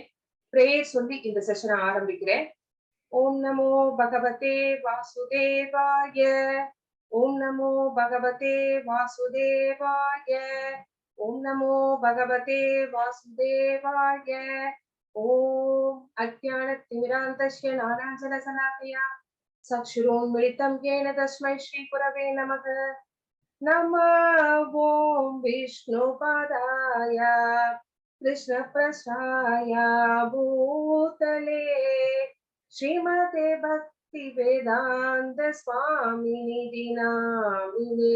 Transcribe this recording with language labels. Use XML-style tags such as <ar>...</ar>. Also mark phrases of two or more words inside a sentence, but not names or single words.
<ta>பிரேயர் சொல்லி இந்த செஷனை ஆரம்பிக்கிறேன்.</ta> <sa>ॐ नमो भगवते वासुदेवाय, ॐ नमो भगवते वासुदेवाय, ॐ नमो भगवते वासुदेवाय. ॐ अज्ञानतिमिरान्धस्य ज्ञानाञ्जनशलाकया चक्षुरुन्मीलितम् येन तस्मै श्रीगुरवे नमः. नमः ओं विष्णुपादाय कृष्णप्रसाय भूतले श्रीमते भक्तिवेदान्त स्वामिनिधि नामिने.</sa>